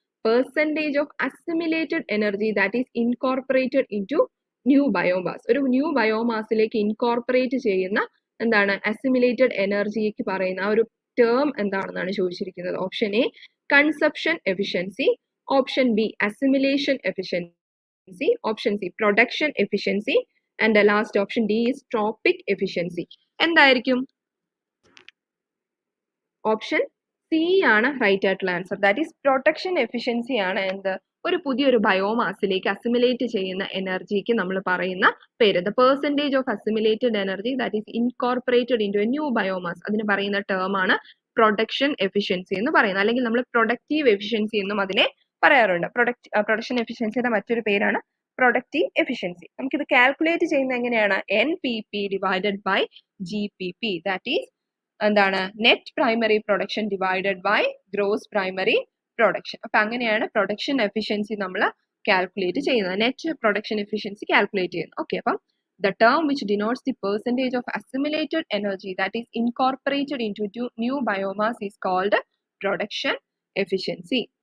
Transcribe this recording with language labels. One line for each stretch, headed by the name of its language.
English: percentage of assimilated energy that is incorporated into new biomass.
Malayalam: ഒരു new ബയോമാസിലേക്ക് incorporate ചെയ്യുന്ന എന്താണ് അസിമിലേറ്റഡ് എനർജിക്ക് പറയുന്ന ആ ഒരു ടേം എന്താണെന്നാണ് ചോദിച്ചിരിക്കുന്നത്.
English: Option A consumption efficiency, option B assimilation efficiency, option C production efficiency, and the last option D is tropic efficiency.
Malayalam: എന്തായിരിക്കും? Option C ആണ് റൈറ്റ് ആയിട്ടുള്ള answer.
English: that is protection efficiency
Malayalam: ആണ് എന്ത് ഒരു പുതിയൊരു ബയോമാസിലേക്ക് അസിമിലേറ്റ് ചെയ്യുന്ന എനർജിക്ക് നമ്മൾ പറയുന്ന പേര്.
English: the percentage of assimilated energy that is incorporated into a new biomass,
Malayalam: അതിന് പറയുന്ന ടേം ആണ് പ്രൊഡക്ഷൻ എഫിഷ്യൻസി എന്ന് പറയുന്നത്. അല്ലെങ്കിൽ നമ്മൾ പ്രൊഡക്റ്റീവ് എഫിഷ്യൻസി എന്നും അതിനെ പറയാറുണ്ട്. പ്രൊഡക്ഷൻ എഫിഷ്യൻസിയുടെ മറ്റൊരു പേരാണ് പ്രൊഡക്റ്റീവ് എഫിഷ്യൻസി. നമുക്കിത് കാൽക്കുലേറ്റ് ചെയ്യുന്നത് എങ്ങനെയാണ്?
English: NPP divided by GPP,
Malayalam: that is എന്താണ് net primary production divided by gross primary production. അപ്പൊ അങ്ങനെയാണ് പ്രൊഡക്ഷൻ എഫിഷ്യൻസി നമ്മൾ കാൽക്കുലേറ്റ് ചെയ്യുന്നത്, നെറ്റ് പ്രൊഡക്ഷൻ എഫിഷ്യൻസി കാൽക്കുലേറ്റ് ചെയ്യുന്നത്.
English: Okay, അപ്പം the term which denotes the percentage of assimilated energy that is incorporated into new biomass is called production efficiency.